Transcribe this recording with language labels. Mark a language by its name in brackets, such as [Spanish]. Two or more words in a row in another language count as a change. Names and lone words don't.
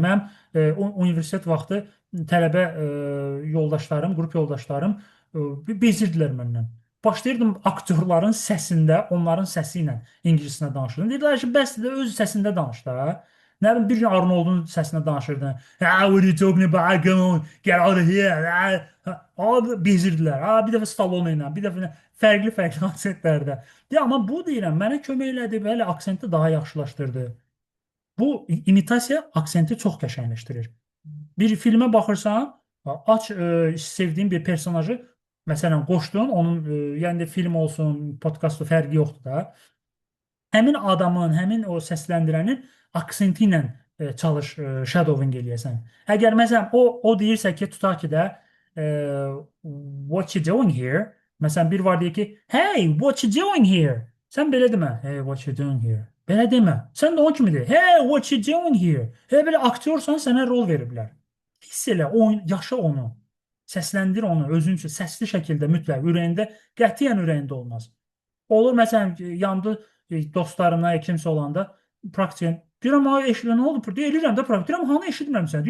[Azerbaijani] Mənim universitet vaxtı tələbə yoldaşlarım, qrup yoldaşlarım bezirdilər məndən. Başlayırdım aktyorların səsində, onların səsi ilə ingiliscə danışırdım. Dedilər ki, bəs də öz səsində danış da. Nə bilim, bir gün Arnoldun səsinə danışırdın. [English] What are you talking about? Come on, get out of here. [Azerbaijani] Bezirdilər. Bir dəfə Stallone ilə, bir dəfə fərqli aksentlərdə. Amma bu deyirəm, mənə kömək elədi, belə aksenti daha yaxşılaşdırdı. Bu imitasiya aksenti çox qəşəngləşdirir. Bir filmə baxırsan, aç sevdiyin bir personajı, məsələn, qoşdun, onun, yəni də film olsun, podkastı fərqi yoxdur da. Həmin adamın, həmin o səsləndirənin aksenti ilə çalış, shadowing eləyəsən. Əgər, məsələn, o deyirsə ki, tutaq ki də, [English] what you doing here? [Azerbaijani] Məsələn, bir var deyir ki, [English] hey, what you doing here? [Azerbaijani] Sən belə demə, [English] hey, what you doing here? [Azerbaijani] Belə demə. Sən də onun kimi deyir, [English] hey, what you doing here? [Azerbaijani] Belə aktyorsan, sənə rol veriblər. Hiss elə, yaşa onu. Səsləndir onu, özün üçün, səsli şəkildə mütləq, ürəyində, qətiyyən ürəyində olmaz. Olur, məsələn, yandı dostlarına, kimsə olanda, praktikən, deyirəm, eşidən nə oldu? Deyirəm də praktik, deyirəm, hanı eşitmirəm sən?